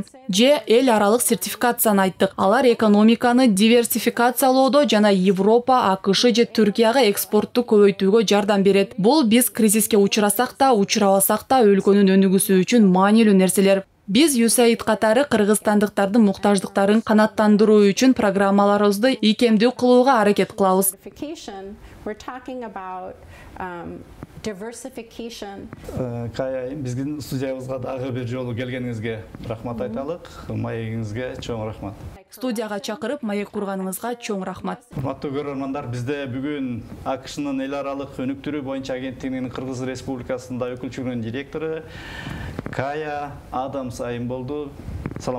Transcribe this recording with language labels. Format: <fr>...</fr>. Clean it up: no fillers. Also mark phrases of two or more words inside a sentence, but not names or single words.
<ky>Же эл аралык сертификацияны айттык. Алар экономиканы диверсификациялоодо жана Европа, АКШ же Түркияга экспортту көбөйтүүгө жардам берет. Бул биз кризиске учурасак да, учурабасак да өлкөнүн өнүгүүсү үчүн маанилүү нерселер. Биз USAID катары кыргызстандыктардын муктаждыктарын канааттандыруу үчүн программаларыбызды ийкемдүү кылууга аракет кылабыз.</ky> <en>We're talking about diversification.</en> <ky>Кая, биздин студиябызга дагы бир жолу келгениңизге рахмат айталык. Маегиңизге чоң рахмат. Студияга чакырып, маек курганыңызга чоң рахмат. Урматтуу көрөрмандар, бизде бүгүн АКШнын эл аралык өнүктүрүү боюнча агенттигинин Кыргыз Республикасында өкүлчүлүгүнүн директору Кая Адамс айым болду.</ky>